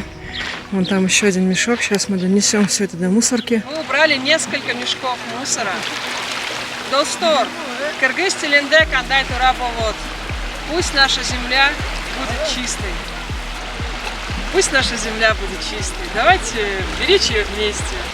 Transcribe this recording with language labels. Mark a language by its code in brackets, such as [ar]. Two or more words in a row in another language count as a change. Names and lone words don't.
[ru] Вон там еще один мешок. Сейчас мы донесем все это до мусорки. Мы убрали несколько мешков мусора. [ky] Достор, Кыргыз тилинде кандай тура болот. [ru] Пусть наша земля будет чистой. Пусть наша земля будет чистой. Давайте беречь ее вместе.